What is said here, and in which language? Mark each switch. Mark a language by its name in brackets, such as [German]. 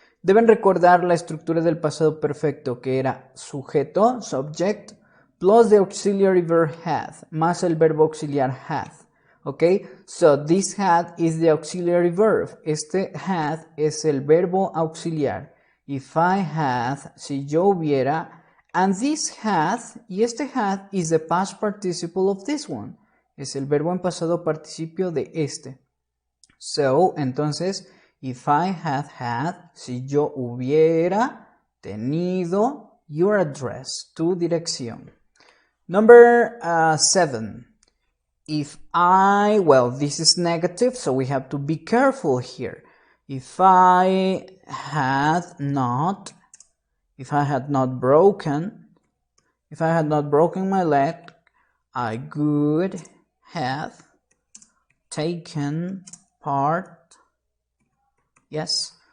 [Spanish] Deben recordar la estructura del pasado perfecto, que era sujeto, subject, [English] plus the auxiliary verb had, [Spanish] más el verbo auxiliar had. [English] Okay, so this had is the auxiliary verb. [Spanish] Este had es el verbo auxiliar. [English] If I had, [Spanish] si yo hubiera, [English] and this had, [Spanish] y este had [English] is the past participle of this one. [Spanish] Es el verbo en pasado participio de este. So, entonces, [English] if I had, [Spanish] si yo hubiera tenido [English] your address, [Spanish] tu dirección. [English] Number 7. If I, well, this is negative, so we have to be careful here. If I had not broken my leg, I could have taken part. Yes.